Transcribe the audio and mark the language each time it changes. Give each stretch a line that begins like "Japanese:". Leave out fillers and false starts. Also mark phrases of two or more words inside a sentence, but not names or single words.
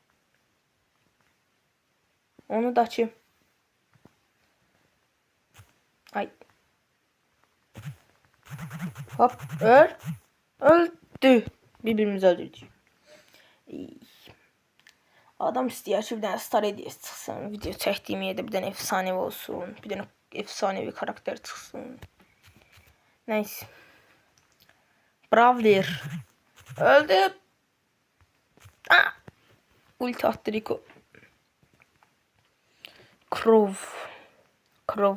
Azerbaijani: Onu da ki. Ay.
Turkish: Hop, öldü. Birbirimizi öldürdük.
Azerbaijani: Adam istəyər ki bir dənə star hediyəsi çıxsın. Video çəkdiyim yerdə bir dənə efsanevi olsun. Bir dənə efsanevi karakter çıxsın. Neyse.
Turkish: Bravler. Öldü. Ulti attı Rico. Krov.